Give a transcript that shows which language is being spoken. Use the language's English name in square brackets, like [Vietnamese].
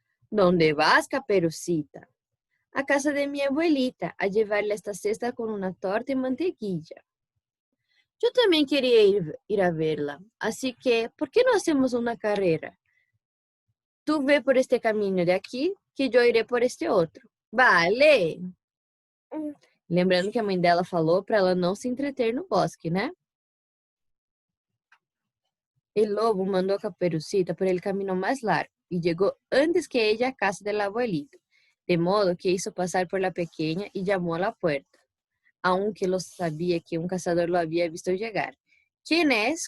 [Spanish] ¿Dónde vas, Caperucita? A casa de mi abuelita, a llevarle esta cesta con una torta y mantequilla. Yo también quería ir a verla, así que, ¿por qué no hacemos una carrera? Tú ve por este camino de aquí, que yo iré por este outro. Vale! [Portuguese] Lembrando que a mãe dela falou para ela não se entreter no bosque, né? [Spanish] El lobo mandó a Caperucita por el camino más largo y llegó antes que ella a casa de la abuelita, de modo que hizo pasar por la pequeña y llamó a la puerta, aunque lo sabía que un cazador lo había visto llegar. ¿Quién es?